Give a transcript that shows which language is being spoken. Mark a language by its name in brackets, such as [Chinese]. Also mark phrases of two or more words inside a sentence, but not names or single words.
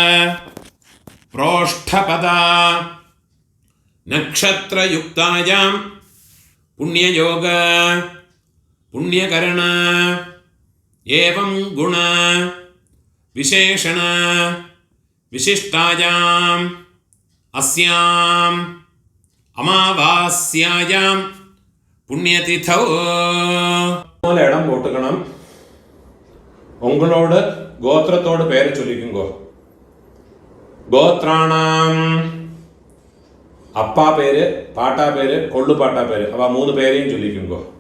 [Sanskrit] प्रोष्ठपदा नक्षत्रयुक्तायां पुण्ययोग पुण्यकरण एवं गुण विशेषण विशिष्टायाम् अस्याम् अमावास्यायां पुण्यतिथौ [Tamil] இடம் போட்டுக்கணும். உங்களோட கோத்திரத்தோட பேரை சொல்லிக்குங்கோ. கோத்ராணாம் அப்பா பேரு பாட்டா பேரு கொள்ளு பாட்டா பேரு அவ மூணு பேரையும் சொல்லிக்குங்கோ.